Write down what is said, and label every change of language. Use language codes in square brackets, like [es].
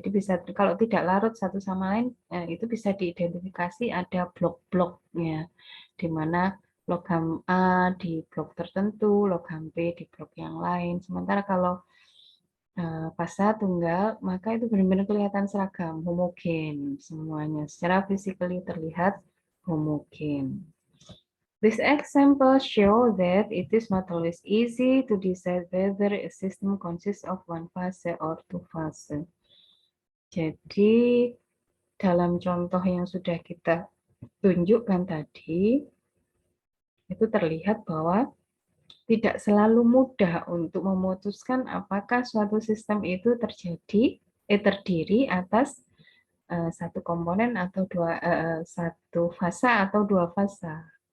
[id] Jadi bisa, kalau tidak larut satu sama lain, itu bisa diidentifikasi ada blok-bloknya, di mana logam A di blok tertentu, logam B di blok yang lain. Sementara kalau fasa tunggal, maka itu benar-benar kelihatan seragam, homogen semuanya. Secara physically terlihat homogen. [en] This example shows that it is not always easy to decide whether a system consists of one fase or two fase. [id] Jadi dalam contoh yang sudah kita tunjukkan tadi, itu terlihat bahwa tidak selalu mudah untuk memutuskan apakah suatu sistem itu terdiri atas satu komponen atau satu fasa atau dua fasa.